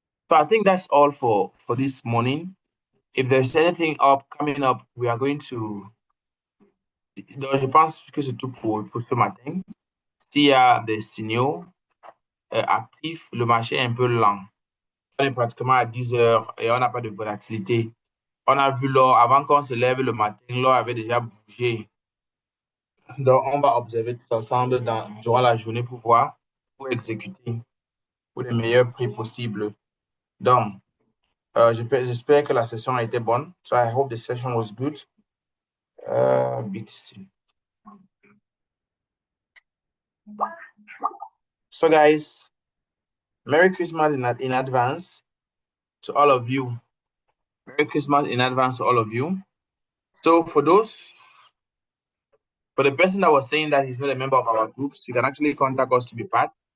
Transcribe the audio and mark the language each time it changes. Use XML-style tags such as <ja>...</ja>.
<en>So I think that's all for this morning. If there's anything coming up, we are going to.</en> <fr>Je pense que c'est tout pour ce matin. S'il y a des signaux actifs, le marché est un peu lent. On est pratiquement à 10 heures et on n'a pas de volatilité. On a vu l'or, avant qu'on se lève le matin, l'or avait déjà bougé. Donc, on va observer tout ensemble durant la journée pour voir, pour exécuter pour les meilleurs prix possibles. Donc, j'espère que la session a été bonne.</fr> <en>So I hope the session was good. BTC. So guys, Merry Christmas in advance to all of you. Merry Christmas in advance to all of you. So for the person that was saying that he's not a member of our groups, you can actually contact us to be part.</en>